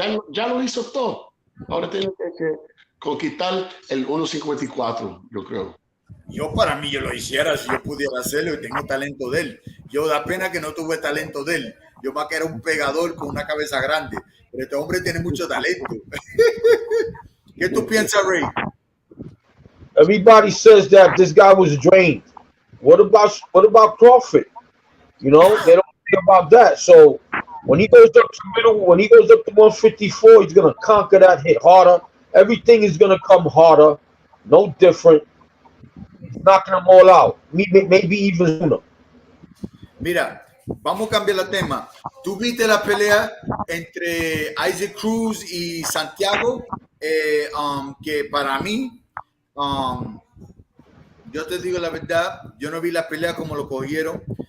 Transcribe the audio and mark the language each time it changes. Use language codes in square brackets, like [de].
[es] Ya lo hizo todo. Ahora tiene que conquistar el 1.54, yo creo. Para mí, yo lo hiciera si yo pudiera hacerlo y tengo talento de él. Da pena que no tuve talento de él. Yo más que era un pegador con una cabeza grande. Pero este hombre tiene mucho talento. ¿Qué tú piensas, Ray? [en] Everybody says that this guy was drained. What about Crawford? You know, they don't care about that. So when he goes up to middle, when he goes up to 154, he's gonna conquer that, hit harder. Everything is gonna come harder, no different. He's knocking them all out, maybe even sooner. [es] Mira, vamos a cambiar el tema. ¿Tú viste la pelea entre Isaac Cruz y Santiago? Que para mí, yo te digo la verdad, yo no vi la pelea como lo cogieron.